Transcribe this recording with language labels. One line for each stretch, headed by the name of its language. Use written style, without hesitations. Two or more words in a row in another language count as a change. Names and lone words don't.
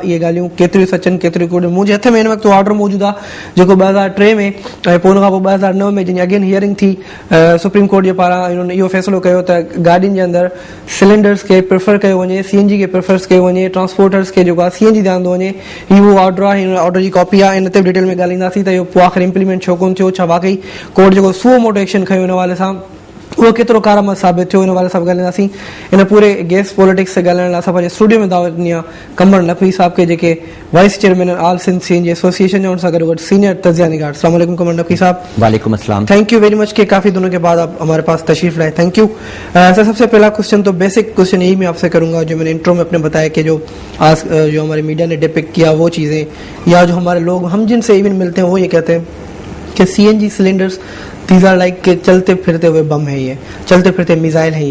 Sindhi: इहे ॻाल्हियूं केतिरियूं सच आहिनि केतिरियूं कूड़। मुंहिंजे हथ में हिन वक़्तु ऑर्डर मौजूदु आहे जेको 2003 में ऐं पोइ उन खां पोइ 2009 में जंहिंजी
English: again hearing
Sindhi: थी सुप्रीम कोर्ट जे पारां उन्हनि इहो फ़ैसिलो कयो त गाॾियुनि जे अंदरि सिलेंडर्स खे प्रिफर कयो वञे, CNG खे प्रिफर कयो वञे, ट्रांसपोर्टर्स खे जेको आहे CNG ते आंदो वञे। इहो ऑर्डर आहे, हिन ऑर्डर जी कॉपी आहे, इन ते बि डिटेल में ॻाल्हाईंदासीं त इहो पोइ आख़िर इम्प्लीमेंट छो कोन थियो, छा वाकई कोर्ट जेको
English: suo motu action
Sindhi: खयो इन हवाले सां उहो केतिरो कारआमद साबित थियो, इन हवाले सां ॻाल्हाईंदासीं। इन पूरे
English: gas politics
Sindhi: से ॻाल्हाइण लाइ असां पंहिंजे स्टूडियो में दावत ॾिनी आहे कमर नक़वी साहब के जेके
English: vice chairman All Sindh CNG Association
Sindhi: जो, उन सां गॾोगॾु सीनियर तजिया निगार।
Urdu: السلام علیکم قمر نقوی صاحب. وعلیکم السلام.
English: thank you very much
Urdu: کہ کافی دنوں کے بعد آپ ہمارے پاس تشریف لائے,
English: thank you.
Urdu: سر سب سے پہلا کوئسچن تو
English: basic question
Urdu: یہی میں آپ سے کروں گا جو میں نے انٹرو میں اپنے بتایا کہ جو آج جو ہمارے میڈیا نے ڈیپکٹ کیا وہ چیزیں یا جو ہمارے لوگ ہم جن سے ایون ملتے ہیں وہ یہ کہتے ہیں کہ CNG سلنڈرز
English: these are like
Urdu: کے چلتے پھرتے ہوئے بم ہے، یہ چلتے پھرتے میزائل ہے.